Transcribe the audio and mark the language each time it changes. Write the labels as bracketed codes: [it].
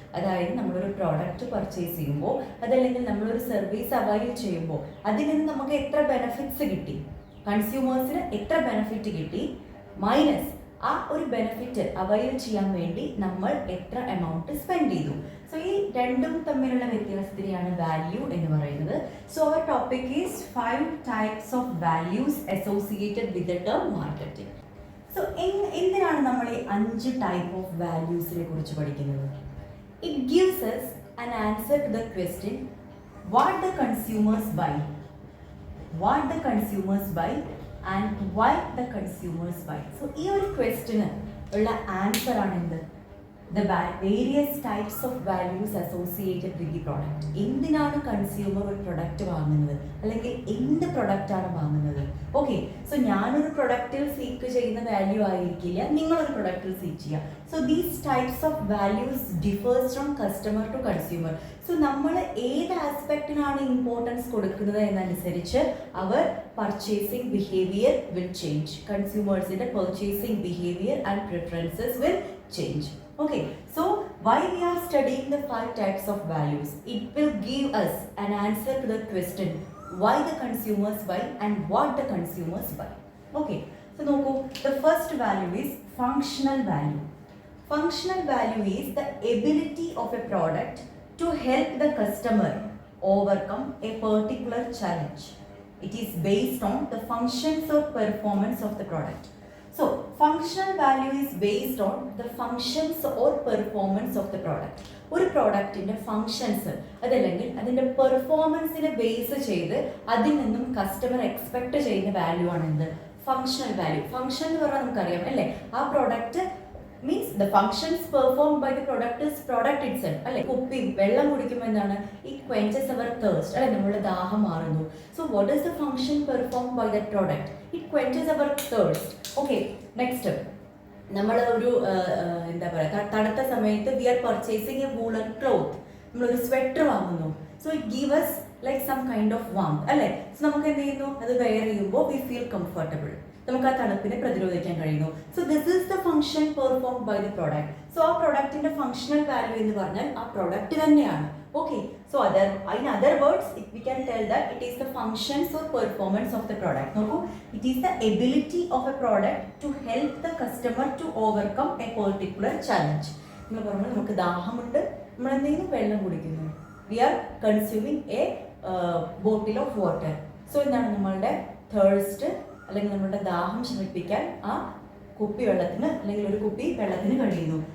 [ml] അതായത് നമ്മളൊരു product purchase ചെയ്യുമ്പോൾ അതല്ലെങ്കിൽ നമ്മളൊരു സർവീസ് അവൈൽ ചെയ്യുമ്പോൾ അതിൽ നിന്ന് നമുക്ക് എത്ര ബെനഫിറ്റ്സ് കിട്ടി, കൺസ്യൂമേഴ്സിന് എത്ര ബെനഫിറ്റ് കിട്ടി, മൈനസ് ആ ഒരു ബെനഫിറ്റ് അവൈൽ ചെയ്യാൻ വേണ്ടി നമ്മൾ എത്ര എമൗണ്ട് സ്പെൻഡ് ചെയ്തു. സോ ഈ രണ്ടും തമ്മിലുള്ള വ്യത്യാസത്തിനെയാണ് വാല്യൂ എന്ന് പറയുന്നത്. [en] So അവർ topic is 5 types of values associated with the term marketing. [ml] So എന്തിനാണ് നമ്മൾ ഈ 5 ടൈപ്പ് ഓഫ് വാല്യൂസിനെ കുറിച്ച് പഠിക്കുന്നത്? [en] It gives us an answer to the question what the consumers buy, what the consumers buy and why the consumers buy. [ml] So ഈ ഒരു ക്വസ്റ്റിന് ഉള്ള answer ആണ് എന്ത്? [en] The various types of values associated with the product. [ml] എന്തിനാണ് consumer ഒരു product വാങ്ങുന്നത് അല്ലെങ്കിൽ എന്ത് പ്രൊഡക്റ്റാണ് വാങ്ങുന്നത്? ഓക്കെ, സോ ഞാനൊരു പ്രൊഡക്റ്റിൽ സീക്ക് ചെയ്യുന്ന വാല്യൂ ആയിരിക്കില്ല നിങ്ങളൊരു പ്രൊഡക്റ്റിൽ സീക്ക് ചെയ്യുക. [en] So these types of values differs from customer to consumer. [ml] So നമ്മൾ ഏത് ആസ്പെക്റ്റിനാണ് ഇമ്പോർട്ടൻസ് കൊടുക്കുന്നത് എന്നനുസരിച്ച് [en] അവർ purchasing behaviour will change. കൺസ്യൂമേഴ്സിൻ്റെ purchasing behaviour and preferences will change. Okay, so why we are studying the 5 types of values? It will give us an answer to the question why the consumers buy and what the consumers buy. Okay, so നോക്കൂ, the first value is functional value. Functional value is the ability of a product to help the customer overcome a particular challenge. It is based on the functions or performance of the product. So, functional value is based on the functions or performance of the product. [ml] ഒരു പ്രോഡക്റ്റിൻ്റെ functions അതല്ലെങ്കിൽ അതിൻ്റെ പെർഫോമൻസിനെ base ചെയ്ത് അതിൽ നിന്നും customer expect ചെയ്യുന്ന value ആണ് എന്ത്? Functional value. ഫങ്ഷൻ എന്ന് പറഞ്ഞാൽ നമുക്കറിയാം അല്ലേ, ആ [en] Product means the functions perform by the product is product itself അല്ലെ. [ml] കുപ്പി വെള്ളം കുടിക്കുമ്പോൾ എന്താണ്? [en] it quenches our thirst [ml] അല്ലെ, നമ്മുടെ ദാഹം മാറുന്നു. [en] So what is the function perform by that product? It quenches our thirst. [ml] Okay, next നമ്മൾ ഒരു എന്താ പറയുക, തണുത്ത സമയത്ത് [en] we are purchasing a woollen cloth, [ml] നമ്മളൊരു സ്വെറ്റർ വാങ്ങുന്നു. [en] So it give us like some kind of warm അല്ലേ. [ml] സോ നമുക്ക് എന്ത് ചെയ്യുന്നു? അത് വെയർ ചെയ്യുമ്പോൾ [en] we feel comfortable, [ml] നമുക്ക് ആ തണുപ്പിനെ പ്രതിരോധിക്കാൻ കഴിയുന്നു. [en] So this is the function perform by the product. [ml] So ആ പ്രൊഡക്റ്റിന്റെ ഫങ്ഷണൽ വാല്യൂ എന്ന് പറഞ്ഞാൽ ആ പ്രൊഡക്റ്റ് തന്നെയാണ്. [en] Okay, so in other words we can tell that it is the functions or performance of the product. നോക്കൂ, it is the ability of a product to help the customer to overcome a particular challenge. [ml] എന്ന് പറഞ്ഞാൽ നമുക്ക് ദാഹമുണ്ട്, നമ്മൾ എന്തെങ്കിലും വെള്ളം കുടിക്കുന്നു, [en] we are consuming a bottle of water. [ml] So എന്താണ് നമ്മളുടെ തേഴ്സ്റ്റ് അല്ലെങ്കിൽ നമ്മളുടെ ദാഹം ശമിപ്പിക്കാൻ ആ കുപ്പി വെള്ളത്തിന് അല്ലെങ്കിൽ ഒരു കുപ്പി വെള്ളത്തിന് കഴിയുന്നു.